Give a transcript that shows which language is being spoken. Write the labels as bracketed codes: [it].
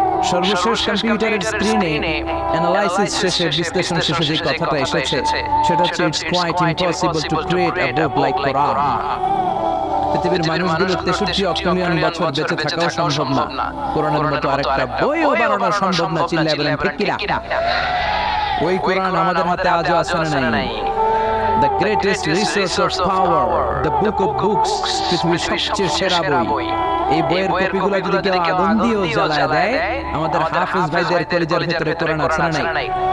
[bn] সর্বশেষ কম্পিউটারের স্ক্রিনে অ্যানালাইসিস শেষে, বিশ্লেষণ শেষে যে কথাটা এসেছে সেটা হচ্ছে, [en] It's quite impossible to create a book like Quran. [bn] পৃথিবীর মানুষগুলো 63 অক্টিলিয়ন বছর বেঁচে থাকাও সম্ভব না, কোরআনের মতো আরেকটা বইও বানানো সম্ভব না। চিল্লায় বলেন ঠিক কি না? ওই কোরআন আমাদের হাতে আজও আছে না নাই? [en] The greatest resource of power, the book of books, [bn] পৃথিবীর সবচেয়ে সেরা বই। এই বইয়ের কপিগুলো যদি কেউ আগুন দিয়েও জ্বালায় দেয়, আমাদের হাফেজ ভাইদের কলিজার ভিতরে কোরআন আছে না নাই?